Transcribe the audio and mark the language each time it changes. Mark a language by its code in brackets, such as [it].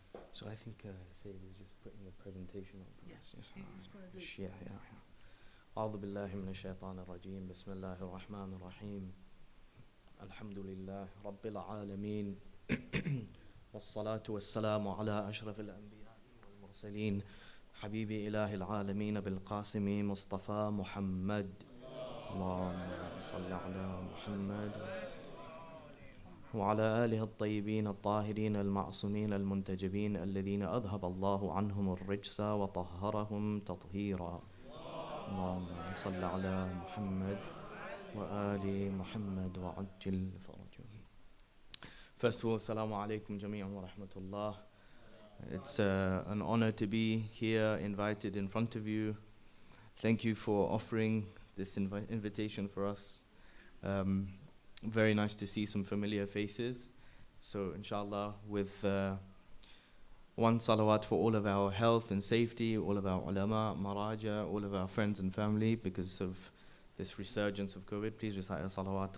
[en] So I think Sayyid is just putting the presentation up. Yes. Yeah. [ar] أعوذ بالله من الشيطان الرجيم بسم الله الرحمن الرحيم الحمد لله رب العالمين والصلاة والسلام على أشرف الأنبياء والمرسلين حبيبي إله العالمين بالقاسم مصطفى محمد اللهم صل على محمد وعلى آله الطيبين الطاهرين المعصومين المنتجبين الذين أذهب الله عنهم الرجس وطهرهم تطهيرا اللهم صل على محمد وآل محمد وعجل فرجهم. [en] First of all, Assalamu alaikum jami'an wa rahmatullah. It's an honor to be here, invited in front of you. Thank you for offering this invitation for us. Very nice to see some familiar faces. So inshallah, with one salawat for all of our health and safety, all of our ulama, maraja, all of our friends and family, because of this resurgence of COVID, please recite a salawat.